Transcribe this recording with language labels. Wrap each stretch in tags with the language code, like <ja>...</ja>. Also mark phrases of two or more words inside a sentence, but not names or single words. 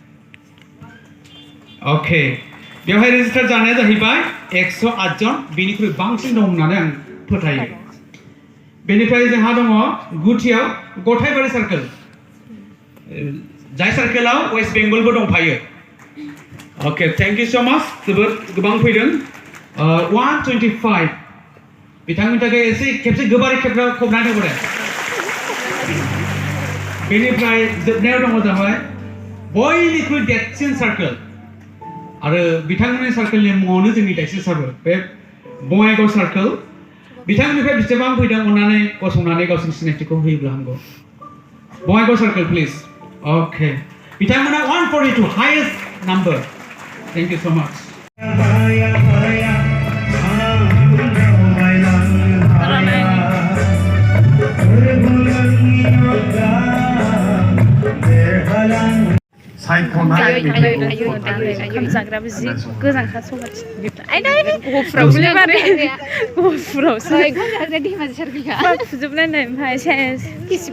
<brx>अके बेवहाय रेजिस्टार जानाया जाहैबाय 108 जन बेनिख्रुइ बांसिन दं होननानै आं फोथायो बेनिफ्राय जोंहा दङ गुथियाव गथायबारि Circle जाय सार्केलाव वेस्ट बेंगलबो दंफायो अके</brx> <en>thank you so much</en> <brx>जोबोद गोबां फैदों 125 बिथांनि थाखाय एसे खेबसे गोबारै खबनानै होबाय बेनिफ्राय जोबनायाव दङ जाबाय बयनिख्रुइ देरसिन Circle आरो बिथांमोननि Circle-नि मुङावनो जोंनि देरसिन सारबो बे बङाइगाव Circle बिथांमोननिफ्राय बेसेबां फैदों अननानै गसंनानै गावसोरनि सिनायथिखौ होयोब्ला हामगौ बङाइगाव Circle प्लिज अके बिथांमोना 142</brx> <en>highest number thank you so much</en> <brx>ओंखाम जाग्राबो जि गोजानखा सबाथि गहपुरावसो फुजोबलायनाय ओमफ्राय सेस बेसेबा</brx>